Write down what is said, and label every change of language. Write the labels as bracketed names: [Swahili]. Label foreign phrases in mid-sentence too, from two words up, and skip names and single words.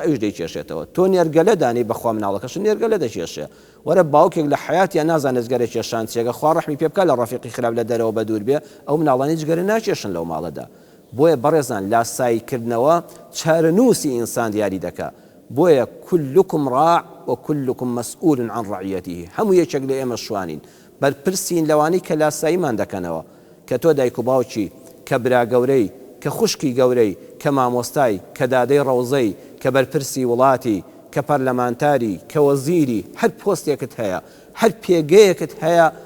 [Central Kurdish] ئەوش دەیکێشێتەوە تۆ نێرگەلە دانی بەخوا مناڵەکەش نێرگەلە دەکێشێ وەرە باوکێک لە حیاتیان نازانێت جگەرە کێشان چێگە خوا ڕەحمی پێ بکات لە ڕەفیقی خراپ لە دەرەوە بە دوور بێ ئەو مناڵانی جگەرە ناکێشن لەو ماڵەدا بۆیە بەڕێزان لاساییکردنەوە چارەنووسی ئینسان دیاری دەکات بۆیە [Arabic] كلكم راع وكلكم مسؤول عن رعيته [Central Kurdish] هەموو یەکێک لە ئێمە شوانین بەرپرسین لەوانەی کە لاساییمان دەکەنەوە کە تۆ دایک و باوکی کە برا گەورەی کە خوشکی گەورەی کە مامۆستای کە دادەی ڕەوزەی کە بەرپرسی وڵاتی کە پەرلەمانتاری کە وەزیری هەر پۆستێکت هەیە هەر پێگەیەکت هەیە